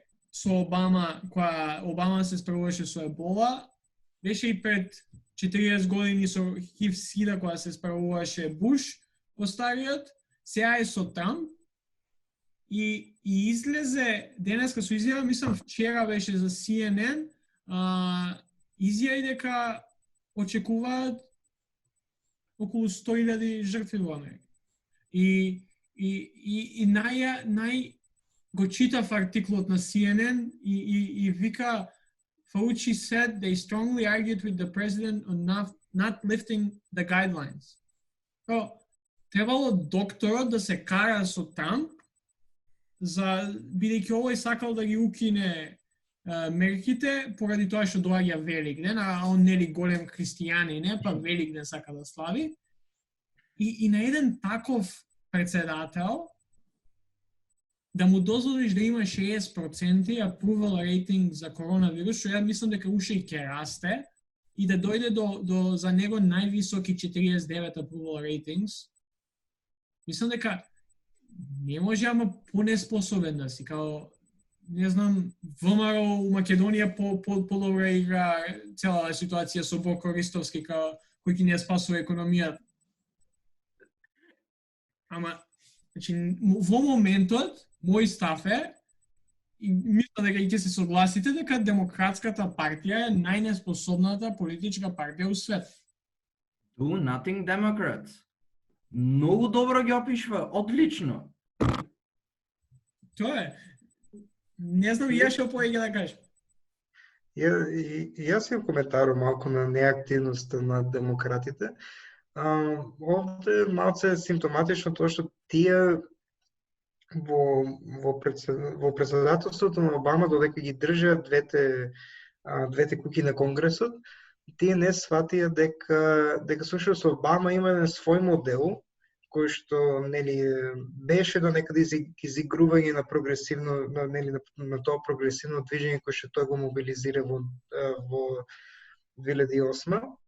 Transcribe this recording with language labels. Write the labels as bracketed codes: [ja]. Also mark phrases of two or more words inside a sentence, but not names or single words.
[mk] со Обама, кога Обама се справуваше со ебола, беше и пред 40 години со ХИВ-СИДА кога се справуваше Буш, остариот, сега е со Трамп и излезе денеска со изјава, мислам вчера беше за CNN, изјави дека очекуваат околу 100.000 жртви во Америка. И нај го читав артиклот на CNN и вика [en] Fauci said they strongly argued with the president on not lifting the guidelines. [mk] Требало докторот да се кара со Трамп бидејќи овој сакал да ги укине мерките поради тоа што доаѓа Великден, а он нели голем христијанин, па Великден сака да слави. И на еден таков председател да му дозволиш да има 60% [en] approval rating [mk] за коронавирус, што ја мислам дека уште и ќе расте, и да дојде до за него највисоки 49 [en] approval ratings, [mk] мислам дека не може ама понеспособен да си, као не знам, ВМРО у Македонија по-добре игра цела ситуација со Боко Ристовски кој ќе не спасува економијата. Ама, значи, во моментот, мој став е, и мислам дека и ќе се согласите, дека Демократската партија е најнеспособната политичка партија у свет. [en] Do nothing Democrats. [mk] Многу добро ги опишва, одлично. Тоа е. Не знам и ја што поеќе да кажам. Јас имам коментар малку на неактивноста на демократите. Овде малце симптоматично тоа што тие во председателството на Обама, додека ги држат двете куки на Конгресот, тие не сватија дека слушајќи со Обама има еден свој модел кој што нели беше до некаде изигрување на прогресивно на тоа прогресивно движење кој што тој го мобилизира во 2008.